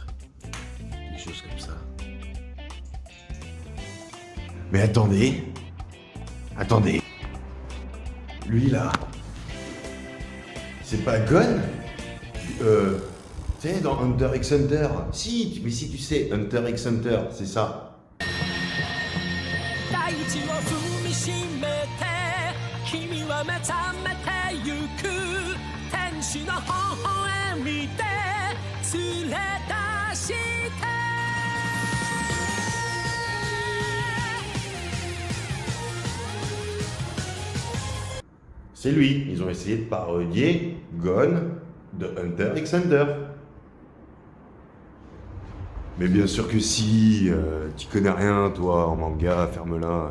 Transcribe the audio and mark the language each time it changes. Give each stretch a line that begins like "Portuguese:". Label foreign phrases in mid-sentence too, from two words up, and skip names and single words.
French: Des choses comme ça. Mais attendez. Attendez. Lui là. C'est pas Gon? Tu sais, dans Hunter x Hunter. Si, mais si tu sais, Hunter x Hunter, c'est ça.
Japanese: 大地を踏みしめて君は目覚めてゆく天使の微笑みで連れ出して
French: C'est lui. Ils ont essayé de parodier Gon de Hunter x Hunter. Mais bien sûr que si, tu connais rien toi en manga, ferme-la.